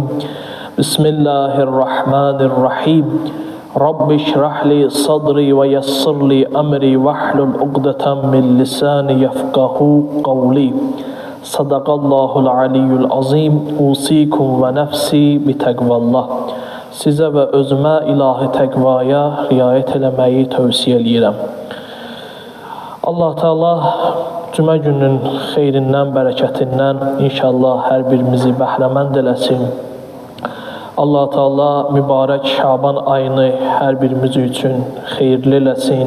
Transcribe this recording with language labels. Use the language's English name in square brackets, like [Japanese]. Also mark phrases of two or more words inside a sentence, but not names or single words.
[Arabic] بسم الله الرحمن الرحيم. رب اشرح لي صدري ويسر لي أمري واحلل عقدة من لساني يفقهوا قولي. صدق الله العلي العظيم. أوصيكم ونفسي بتقوى الله. [Azerbaijani] Sizə və özümə ilahi təqvaya riayət eləməyi tövsiyə eləyirəm. Allah Teala cümə gününün xeyrindən, bərəkətindən inşallah hər birimizi bəhrəmənd eləsin. Allah Teala mübarək Şaban ayını hər birimiz üçün xeyirli eləsin.